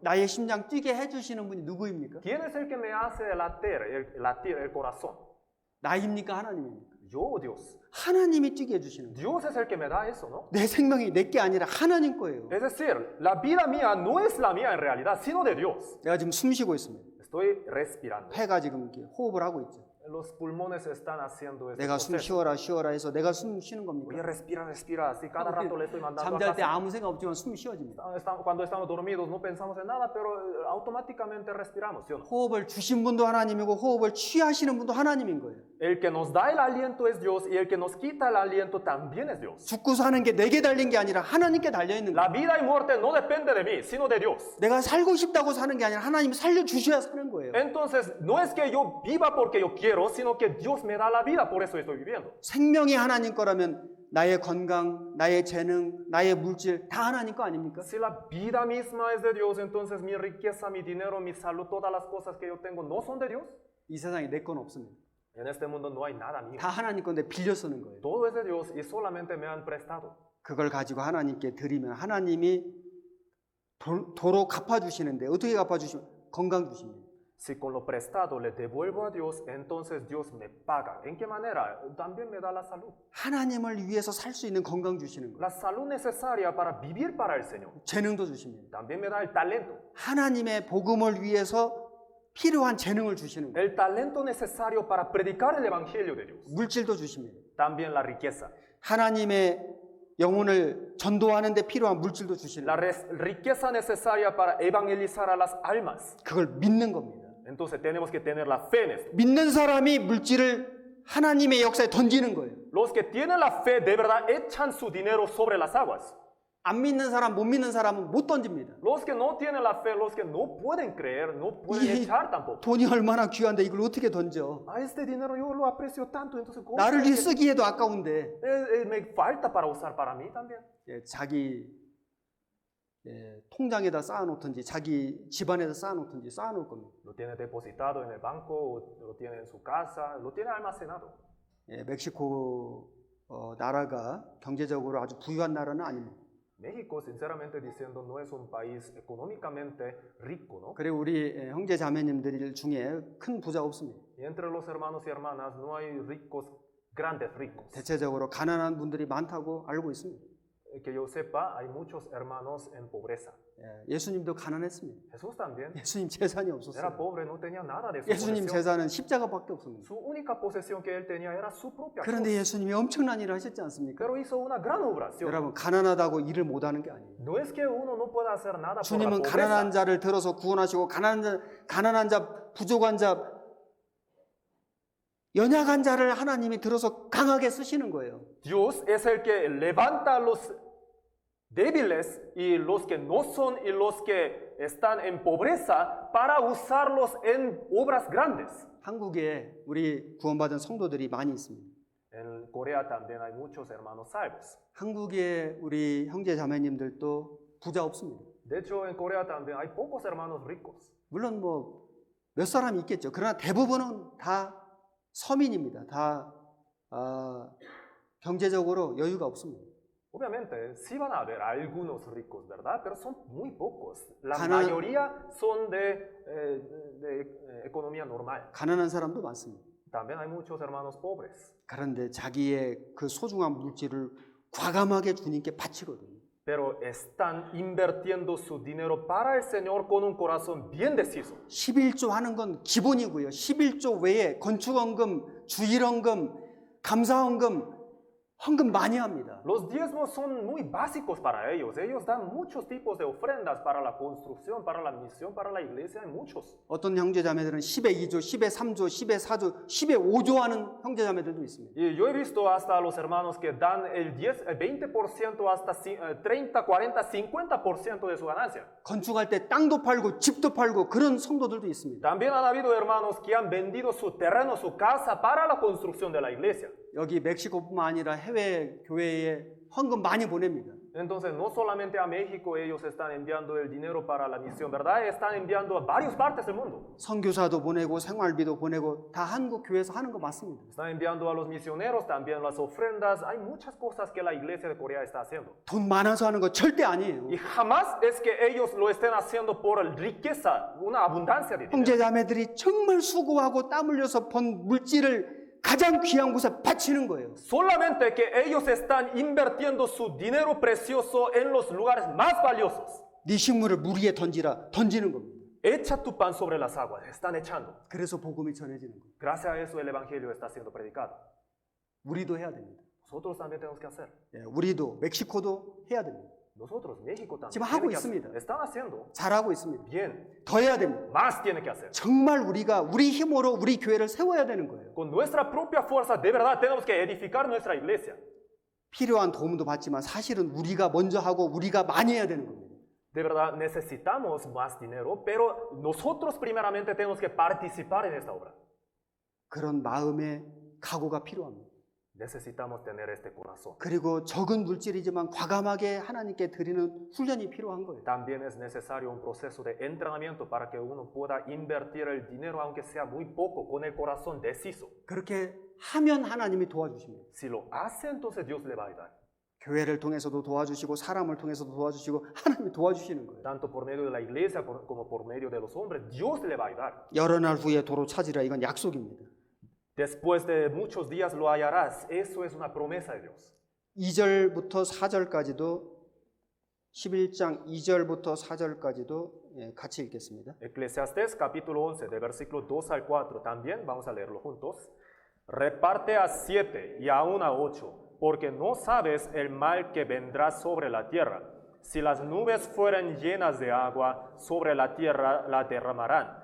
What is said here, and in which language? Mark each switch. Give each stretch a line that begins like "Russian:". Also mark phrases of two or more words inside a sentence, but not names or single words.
Korean: 나의 심장 뛰게 해주시는 분이 누구입니까?
Spanish: ¿Quién es el que me hace latir el corazón?
Korean: 나입니까? 하나님입니까?
Spanish: Yo o Dios.
Korean: 하나님이 뛰게 해주시는 거예요.
Spanish: Dios es el que me da eso, ¿no?
Korean: 내 생명이 내게 아니라 하나님 거예요.
Spanish: Es decir, la vida mía no es la mía en realidad, sino de Dios.
Korean: 내가 지금 숨 쉬고 있습니다.
Spanish: Estoy respirando.
Korean: 폐가 지금 이렇게 호흡을 하고 있죠.
Spanish: Los pulmones están haciendo este
Korean: 내가 숨
Spanish: proceso.
Korean: 쉬어라 해서 내가 숨 쉬는
Spanish: Oye,
Korean: 겁니까?
Spanish: respira, así cada rato le estoy mandando
Korean: 잠잘 때
Spanish: acá.
Korean: 아무 생각 없지만 숨이 쉬어집니다.
Spanish: Cuando estamos dormidos no pensamos en nada, pero automáticamente respiramos, ¿sí o no?
Korean: 호흡을 주신 분도 하나님이고 호흡을 취하시는 분도 하나님인 거예요.
Spanish: El que nos da el aliento es Dios y el que nos quita el aliento también es Dios.
Korean: 죽고 사는 게 내게 달린 게 아니라 하나님께 달려 있는 거예요.
Spanish: La vida y muerte no depende de mí, sino de Dios.
Korean: 내가 살고 싶다고 사는 게 아니라 하나님이 살려주셔야 사는 거예요.
Spanish: Entonces, no es que yo viva porque yo quiero, sino que Dios me da la vida, por eso estoy viviendo.
Korean: 생명이 하나님 거라면 나의 건강, 나의 재능, 나의 물질 다 하나님 거 아닙니까?
Spanish: Si la vida misma es de Dios, entonces mi riqueza, mi dinero, mi salud, todas las cosas que yo tengo no son de Dios.
Korean: 이 세상에 내 건 없습니다.
Spanish: En este mundo no hay nada mío.
Korean: 다 하나님 건데 빌려 쓰는 거예요.
Spanish: Todo es de Dios y solamente me han prestado.
Korean: 그걸 가지고 하나님께 드리면 하나님이 도로 갚아주시는데 어떻게 갚아주시면 건강 주십니다.
Spanish: Si con lo prestado le devuelvo a Dios, entonces Dios me paga. ¿En qué manera? También me da la salud.
Korean: 하나님을 위해서 살 수 있는 건강 주시는 거예요.
Spanish: La salud necesaria para vivir para el Señor.
Korean: 재능도 주십니다.
Spanish: También me da el talento.
Korean: 하나님의 복음을 위해서 필요한 재능을 주시는 거예요.
Spanish: El talento necesario para predicar el Evangelio de Dios.
Korean: 물질도 주십니다.
Spanish: También la riqueza.
Korean: 하나님의 영혼을 전도하는 데 필요한 물질도 주시는
Spanish: La
Korean: 거예요.
Spanish: riqueza necesaria para evangelizar a las almas.
Korean: 그걸 믿는 겁니다.
Spanish: Entonces tenemos que tener la fe en esto.
Korean: 믿는 사람이 물질을 하나님의 역사에 던지는 거예요.
Spanish: Los que tienen la fe de verdad echan su dinero sobre las aguas.
Korean: 안 믿는 사람, 못 믿는 사람은 못 던집니다.
Spanish: Los que no tienen la fe, los que no pueden creer, no pueden
Korean: 이
Spanish: echar tampoco.
Korean: 돈이 얼마나 귀한데 이걸 어떻게 던져?
Spanish: A este dinero yo lo aprecio tanto, entonces ¿cómo?
Korean: 나를 위해 쓰기에도 아까운데
Spanish: Me falta para usar para mí también.
Korean: 자기 통장에다 쌓아놓든지 자기 집안에다 쌓아놓든지 쌓아놓을 겁니다.
Spanish: Lo tiene depositado en el banco, o lo tiene en su casa, lo tiene almacenado.
Korean: 멕시코 나라가 경제적으로 아주 부유한 나라는 아닙니다.
Spanish: México, sinceramente diciendo, no es un país económicamente rico, ¿no?
Korean: 그리고 우리 형제 자매님들 중에 큰 부자 없습니다.
Spanish: Y entre los hermanos y hermanas no hay ricos, grandes ricos.
Korean: 대체적으로 가난한 분들이 많다고 알고 있습니다.
Spanish: Que yo sepa, hay muchos hermanos en pobreza.
Korean: 예수님도 가난했습니다.
Spanish: Jesús también
Korean: 예수님 재산이
Spanish: era
Korean: 없었어요.
Spanish: pobre, no tenía nada de su
Korean: 예수님
Spanish: posesión.
Korean: 재산은 십자가밖에 없습니다.
Spanish: Su única posesión que él tenía era su propia
Korean: 그런데
Spanish: cruz.
Korean: 예수님이 엄청난 일을 하셨지 않습니까?
Spanish: Pero hizo una gran obra. ¿Sí o no?
Korean: 여러분 가난하다고 일을 못하는 게 아니에요.
Spanish: No es que uno no pueda hacer nada por la
Korean: 주님은
Spanish: pobreza.
Korean: 가난한 자를 들어서 구원하시고 가난한 자, 부족한 자, 연약한 자를 하나님이 들어서 강하게 쓰시는 거예요.
Spanish: Dios es el que levanta a los débiles y los que no son y los que están en pobreza para usarlos en obras grandes.
Korean: 한국에 우리 구원받은 성도들이 많이 있습니다.
Spanish: En Corea también hay muchos hermanos salvos.
Korean: 한국에 우리 형제 자매님들도 부자 없습니다.
Spanish: De hecho, en Corea también hay pocos hermanos ricos.
Korean: 물론 뭐 몇 사람이 있겠죠. 그러나 대부분은 다 서민입니다. 다 경제적으로 여유가 없습니다.
Spanish: Obviamente, sí van a haber algunos ricos, ¿verdad? Pero son muy pocos. La
Korean: 가난-
Spanish: mayoría son de economía normal.
Korean: 가난한 사람도 많습니다.
Spanish: También hay muchos hermanos pobres.
Korean: 그런데 자기의 그 소중한 물질을 과감하게 주님께 바치거든요.
Spanish: Pero están invirtiendo su dinero para el Señor con un corazón bien deciso.
Korean: 11조 하는 건 기본이고요. 11조 외에 건축원금, 주일원금, 감사원금, 헌금 많이 합니다.
Spanish: Los diezmos son muy básicos para ellos. Ellos dan muchos tipos de ofrendas para la construcción, para la misión, para la iglesia. Hay muchos.
Korean: 어떤 형제자매들은 10에 2조, 10에 3조, 10에 4조, 10에 5조 하는 형제자매들도 있습니다.
Spanish: Y yo he visto hasta a los hermanos que dan el 20% hasta 30, 40, 50% de su ganancia.
Korean: 건축할 때 땅도 팔고 집도 팔고 그런 성도들도 있습니다.
Spanish: También han habido hermanos que han vendido su terreno, su casa para la construcción de la iglesia.
Korean: 여기 멕시코뿐만 아니라 해외 교회에 헌금 많이 보냅니다.
Spanish: Entonces, no solamente a México ellos están enviando el dinero para la misión, ¿verdad? Están enviando a varias partes del mundo.
Korean: 선교사도 보내고 생활비도 보내고 다 한국 교회에서 하는 거 맞습니다.
Spanish: Están enviando a los misioneros también las ofrendas. Hay muchas cosas que la iglesia de Corea está haciendo.
Korean: 돈 많아서 하는 거 절대 아니에요.
Spanish: Y jamás es que ellos lo estén haciendo por riqueza, una abundancia de dinero.
Korean: 형제자매들이 정말 수고하고 땀 흘려서 번 물질을 가장 귀한 곳에 바치는 거예요.
Spanish: Solamente que ellos están invirtiendo su dinero precioso en los lugares más valiosos.
Korean: 네 식물을 물 위에 던지라 던지는 겁니다.
Spanish: Echa tu pan sobre las aguas, están echando.
Korean: 그래서 복음이 전해지는 거예요.
Spanish: Gracias a eso el evangelio está siendo predicado.
Korean: 우리도 해야 됩니다.
Spanish: Nosotros también tenemos que hacer.
Korean: 우리도 멕시코도 해야 됩니다.
Spanish: Nosotros, México también.
Korean: 지금
Spanish: tiene
Korean: 하고
Spanish: que hacer.
Korean: 있습니다.
Spanish: Están haciendo
Korean: 잘하고 있습니다.
Spanish: bien.
Korean: 더 해야 됩니다.
Spanish: Más tiene que hacer.
Korean: 정말 우리가 우리 힘으로 우리 교회를 세워야 되는 거예요.
Spanish: Con nuestra propia fuerza, de verdad, tenemos que edificar nuestra iglesia.
Korean: 필요한 도움도 받지만 사실은 우리가 먼저 하고 우리가 많이 해야 되는 겁니다.
Spanish: De verdad, necesitamos más dinero, pero nosotros primeramente tenemos que participar en esta obra.
Korean: 그런 마음의 각오가 필요합니다.
Spanish: Necesitamos tener este corazón.
Korean: 그리고 적은 물질이지만 과감하게 하나님께 드리는 훈련이 필요한 거예요.
Spanish: También es necesario un proceso de entrenamiento para que uno pueda invertir el dinero, aunque sea muy poco, con el corazón deciso.
Korean: 그렇게 하면 하나님이 도와주십니다.
Spanish: Si lo hace, entonces Dios le va a ayudar.
Korean: 교회를 통해서도 도와주시고 사람을 통해서도 도와주시고 하나님이 도와주시는 거예요.
Spanish: Tanto por medio de la iglesia como por medio de los hombres, Dios le va a ayudar.
Korean: 여러 날 후에 도로 찾으리라. 이건 약속입니다.
Spanish: Después de muchos días lo hallarás. Eso es una promesa de Dios. 2절부터 4절까지도 11장 2절부터 4절까지도 같이 읽겠습니다. Eclesiastés capítulo 11, de versículo 2 al 4, también vamos a leerlo juntos. Reparte a 7 y aún a 8, porque no sabes el mal que vendrá sobre la tierra. Si las nubes fueran llenas de agua, sobre la tierra la derramarán.